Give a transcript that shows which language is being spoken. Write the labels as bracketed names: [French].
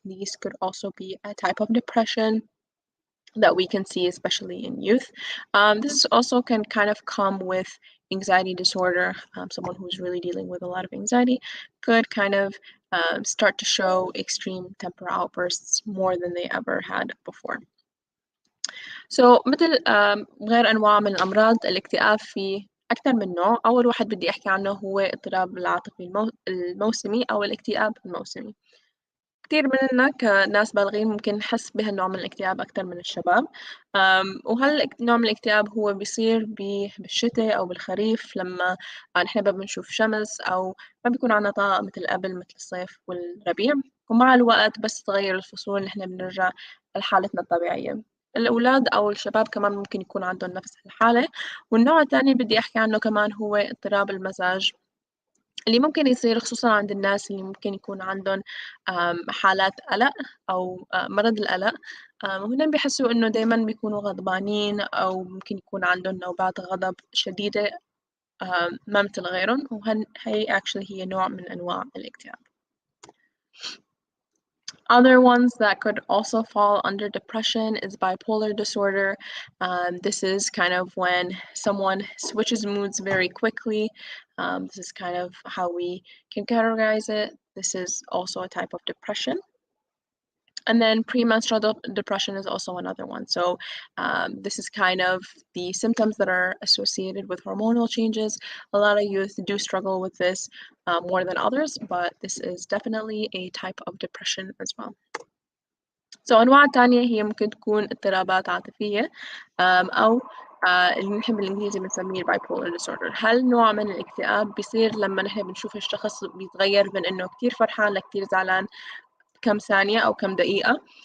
[English] These could also be a type of depression that we can see, especially in youth. This also can kind of come with anxiety disorder. Someone who's really dealing with a lot of anxiety could kind of start to show extreme temper outbursts more than they ever had before. [Arabic] So مثل غير أنواع من الأمراض، الاكتئاب في أكثر من نوع. أول واحد بدي أحكي عنه هو اضطراب العاطفي الموسمي أو الاكتئاب الموسمي. كتير مننا كناس بالغين ممكن نحس بهالنوع من الاكتئاب أكتر من الشباب. وهالنوع من الاكتئاب هو بيصير بالشتاء أو بالخريف لما نحن ما بنشوف شمس أو ما بيكون عنا طاقة مثل قبل، مثل الصيف والربيع. ومع الوقت بس تغير الفصول نحن بنرجع لحالتنا الطبيعية. الأولاد أو الشباب كمان ممكن يكون عندهم نفس الحالة. والنوع الثاني بدي أحكي عنه كمان هو اضطراب المزاج، اللي ممكن يصير خصوصا عند الناس اللي ممكن يكون عندهم حالات قلق أو مرض القلق. وهنا بيحسوا إنه دايما بيكونوا غضبانين أو ممكن يكون عندهم نوبات غضب شديدة ما مثل غيرهم، وهي [English] actually [Arabic] هي نوع من أنواع الاكتئاب. [English] Other ones that could also fall under depression is bipolar disorder. This is kind of when someone switches moods very quickly. This is kind of how we can categorize it. This is also a type of depression. And then premenstrual depression is also another one. So this is kind of the symptoms that are associated with hormonal changes. A lot of youth do struggle with this more than others, but this is definitely a type of depression as well. [Arabic] So أنواع تانية هي ممكن تكون اضطرابات عاطفية أو اللي نحن بالإنجليزي بنسميه bipolar disorder. هل نوع من الاكتئاب بيصير لما نحن بنشوف الشخص بيتغير من إنه كتير فرحان لكتير زعلان كم ثانية أو كم دقيقة.